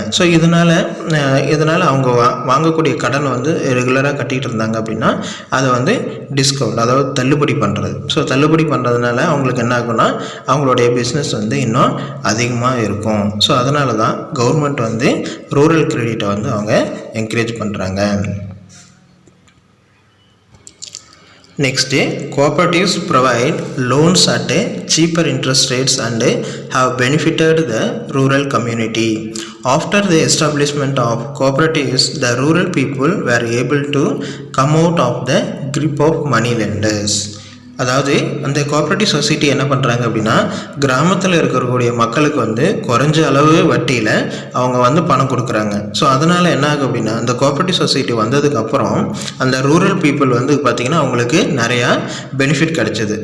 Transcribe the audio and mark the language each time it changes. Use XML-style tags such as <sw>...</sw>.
<ta>So இதனால் அவங்க வாங்கக்கூடிய கடனை வந்து ரெகுலராக கட்டிகிட்டு இருந்தாங்க அப்படின்னா அதை வந்து டிஸ்கவுண்ட், அதாவது தள்ளுபடி பண்ணுறது. ஸோ தள்ளுபடி பண்ணுறதுனால அவங்களுக்கு என்ன ஆகும்னா, அவங்களுடைய பிஸ்னஸ் வந்து இன்னும் அதிகமாக இருக்கும். ஸோ அதனால தான் கவர்மெண்ட் வந்து ரூரல் கிரெடிட்டை வந்து அவங்க என்கரேஜ் பண்ணுறாங்க.</ta> <en>Next, cooperatives provide loans at cheaper interest rates and have benefited the rural community. After the establishment of cooperatives, the rural people were able to come out of the grip of money lenders.</en> <ta>அதாவது அந்த cooperative society என்ன பண்ணுறாங்க அப்படின்னா, கிராமத்தில் இருக்கக்கூடிய மக்களுக்கு வந்து குறைஞ்ச அளவு வட்டியில் அவங்க வந்து பணம் கொடுக்குறாங்க. ஸோ அதனால் என்ன ஆகும் அப்படின்னா, அந்த கோஆப்ரேட்டிவ் சொசைட்டி வந்ததுக்கப்புறம் அந்த ரூரல் பீப்புள் வந்து பார்த்திங்கன்னா அவங்களுக்கு நிறையா பெனிஃபிட் கிடச்சிது.</ta>